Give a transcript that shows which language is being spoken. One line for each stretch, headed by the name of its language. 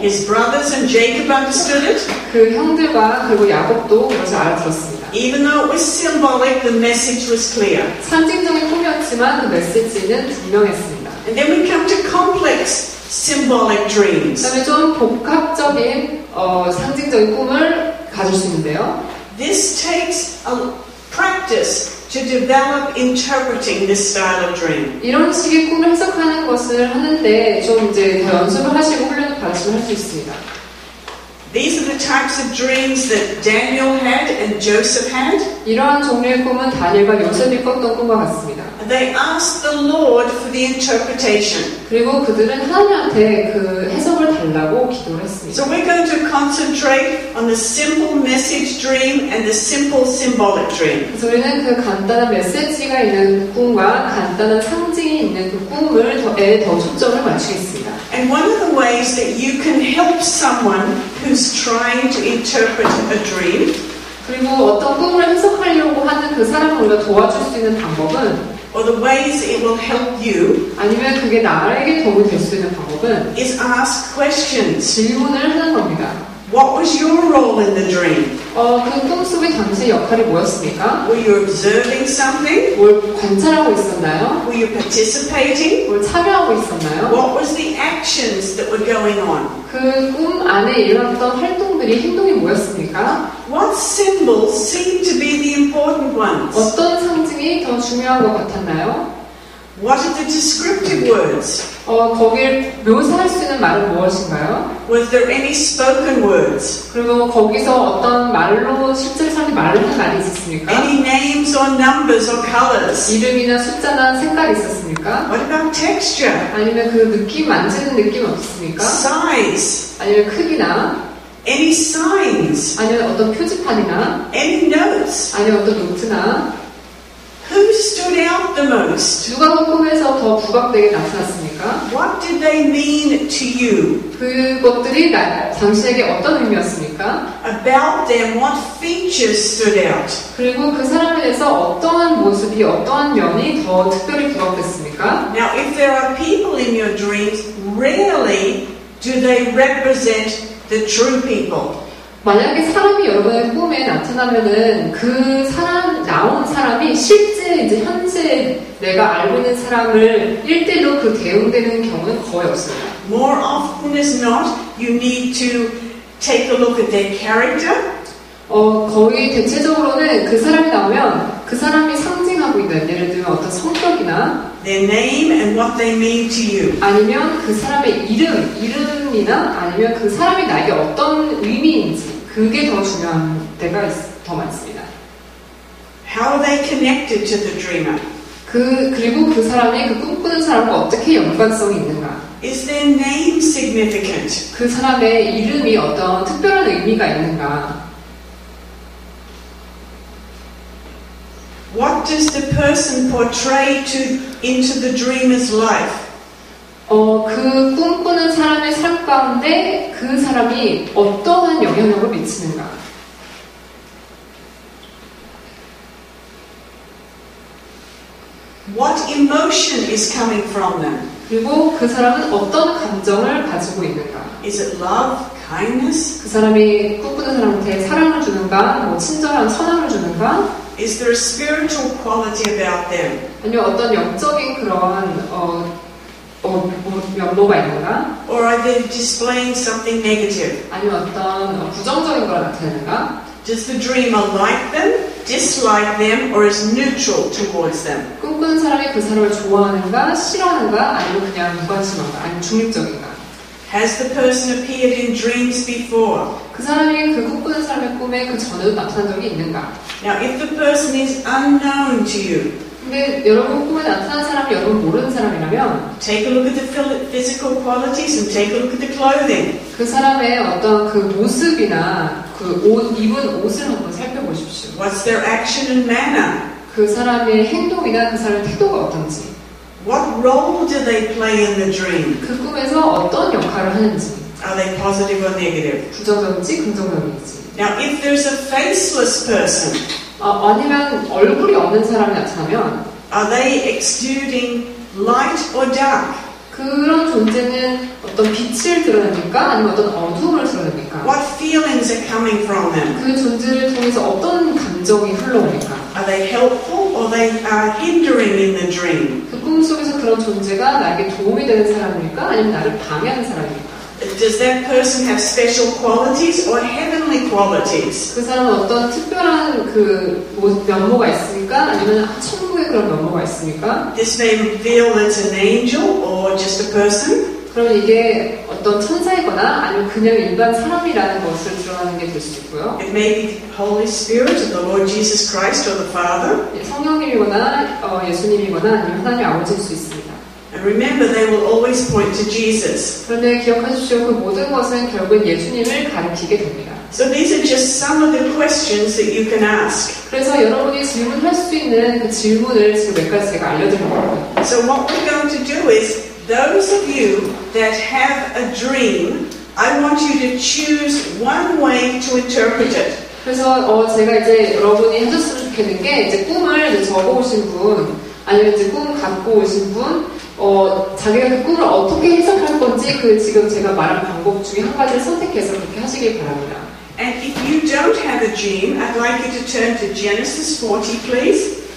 English: His brothers and Jacob understood it.
Korean: 그 형들과 그리고 야곱도 그것을 알아들었습니다.
English: Even though it was symbolic, the message was clear.
Korean: 상징적인 꿈이었지만 그 메시지는 분명했습니다.
English: And then we come to complex symbolic dreams.
Korean: 그다음에 좀 복합적인 상징적인 꿈을 가질 수 있는데요.
English: This takes a practice to develop interpreting this style of dream.
Korean: 이런 식의 꿈을 해석하는 것을 하는데 좀 이제 더 연습을 하시고 훈련을 받으시면 할 수 있습니다.
English: These are the types of dreams that Daniel had and Joseph had.
Korean: 이러한 종류의 꿈은 다니엘과 요셉이 꿨던 꿈과 같습니다.
English: They asked the Lord for the interpretation.
Korean: 그리고 그들은 하나님한테 그 해석을 달라고 기도를 했습니다.
English: So we're going to concentrate on the simple message dream and the simple symbolic dream.
Korean: 그래서 우리는 그 간단한 메시지가 있는 꿈과 간단한 상징이 있는 그 꿈을 더 초점을 맞추겠습니다.
English: And one of the ways that you can help someone who's trying to interpret a dream,
Korean: 그리고 어떤 꿈을 해석하려고 하는 그 사람을 우리가 도와줄 수 있는 방법은,
English: or the ways it will help you,
Korean: 아니면 그게 나에게 도움이 될 수 있는 방법은
English: is ask questions.
Korean: 질문을 하는 겁니다.
English: What was your role in the dream?
Korean: 그 꿈 속에 당신의 역할이 뭐였습니까?
English: Were you observing something?
Korean: 뭘 관찰하고 있었나요?
English: Were you participating?
Korean: 뭘 참여하고 있었나요?
English: What was the actions that were going on?
Korean: 그 꿈 안에 일어났던 활동들이 행동이 뭐였습니까?
English: What symbols seemed to be the important ones?
Korean: 어떤 상징이 더 중요한 것 같았나요?
English: What are the descriptive words?
Korean: 거기를 묘사할 수 있는 말은 무엇인가요?
English: Was there any spoken words?
Korean: 그리고 거기서 어떤 말로 실제로 사람들이 말을 한 말이 있었습니까?
English: Any names or numbers or colors?
Korean: 이름이나 숫자나 색깔이 있었습니까?
English: What about texture?
Korean: 아니면 그 느낌, 만지는 느낌 없었습니까?
English: Size?
Korean: 아니면 크기나
English: Any signs?
Korean: 아니면 어떤 표지판이나
English: Any notes?
Korean: 아니면 어떤 노트나
English: Who stood out the most?
Korean: 누가 그 꿈에서 더 부각되게 나타났습니까?
English: What did they mean to you?
Korean: 그것들이 당신에게 어떤 의미였습니까?
English: About them, what features stood out?
Korean: 그리고 그 사람에 대해서 어떠한 모습이, 어떠한 면이 더 특별히 부각됐습니까?
English: Now, if there are people in your dreams, rarely do they represent the true people.
Korean: 만약에 사람이 여러분의 꿈에 나타나면은 그 나온 사람이 실제 이제 현재 내가 알고 있는 사람을 1대1로 그 대응되는 경우는 거의 없습니다.
English: More often as not, you need to take a look at their character.
Korean: 거의 대체적으로는 그 사람이 나오면 그 사람이 상징하고 있는 예를 들면 어떤 성격이나
English: Their name and what they mean to you.
Korean: 아니면 그 사람의 이름이나 아니면 그 사람이 나에게 어떤 의미인지 그게 더 중요한 때가 더 많습니다.
English: How are they connected to the dreamer?
Korean: 그리고 그 사람이 그 꿈꾸는 사람과 어떻게 연관성이 있는가?
English: Is their name significant?
Korean: 그 사람의 이름이 어떤 특별한 의미가 있는가?
English: What does the person portray into the dreamer's life?
Korean: 그 꿈꾸는 사람의 삶 가운데 그 사람이 어떠한 영향력을 미치는가?
English: What emotion is coming from them?
Korean: 그리고 그 사람은 어떤 감정을 가지고 있는가?
English: Is it love, kindness?
Korean: 그 사람이 꿈꾸는 사람한테 사랑을 주는가? 뭐 친절한 선함을 주는가?
English: Is there a spiritual quality about them?
Korean: 아니면 어떤 영적인 그런 면모가 있는가?
English: Or are they displaying something negative?
Korean: 아니면 어떤 부정적인 걸 나타내는가?
English: Does the dreamer like them, dislike them, or is neutral towards them?
Korean: 꿈꾸는 사람이 그 사람을 좋아하는가, 싫어하는가, 아니면 그냥 무관심한가, 아니면 중립적인가?
English: Has the person appeared in dreams before?
Korean: 그 사람이 그 꿈꾸는 사람의 꿈에 그 전에도 나타난 적이 있는가?
English: Now, if the person is unknown to you,
Korean: 근데 여러분 꿈에 나타난 사람이 여러분 모르는 사람이라면
English: take a look at the physical qualities and take a look at the clothing.
Korean: 그 사람의 어떤 그 모습이나 그 입은 옷을 한번 살펴보십시오.
English: What's their action and manner?
Korean: 그 사람의 행동이나 그 사람의 태도가 어떤지.
English: What role do they play in the dream?
Korean: 그 꿈에서 어떤 역할을 하는지.
English: Are they positive or negative?
Korean: 부정적인지 긍정적인지.
English: Now, if there's a faceless person,
Korean: 아니면 얼굴이 없는 사람이 나타나면
English: are they exuding light or dark?
Korean: 그런 존재는 어떤 빛을 드러냅니까? 아니면 어떤 어두움을 드러냅니까?
English: What feelings are coming from them?
Korean: 그 존재를 통해서 어떤 감정이 흘러옵니까?
English: Are they helpful or they are hindering in the dream?
Korean: 그 꿈속에서 그런 존재가 나에게 도움이 되는 사람입니까? 아니면 나를 방해하는 사람입니까?
English: Does that person have special qualities or heavenly qualities?
Korean: 그 사람은 어떤 특별한 그 면모가 있습니까? 아니면 천국의 그런 면모가 있습니까?
English: This may reveal it's an angel or just a person.
Korean: 그러면 이게 어떤 천사이거나 아니면 그냥 일반 사람이라는 것을 드러나는 게 될 수 있고요.
English: It may be the Holy Spirit of the Lord Jesus Christ or the Father.
Korean: 성령님이거나 예수님이거나 아니면 하나님 아버지일 수 있습니다.
English: And remember, they will always point to Jesus.
Korean: 그런데 기억하십시오. 그 모든 것은 결국은 예수님을 가리키게 됩니다.
English: So these are just some of the questions that you can ask.
Korean: 그래서 여러분이 질문할 수 있는 그 질문을 지금 몇 가지 제가 알려드릴 거예요.
English: So what we're going to do is, those of you that have a dream, I want you to choose one way to interpret it.
Korean: 그래서 제가 이제 여러분이 하셨으면 좋겠는 게 이제 꿈을 이제 적어오신 분, 아니면 이제 꿈 갖고 오신 분, 자기가 그 꿈을 어떻게 해석할 건지 그 지금 제가 말한 방법 중에 한 가지를 선택해서 그렇게 하시길 바랍니다.
English: And if you don't have a dream, I'd like you to turn to Genesis 40, please.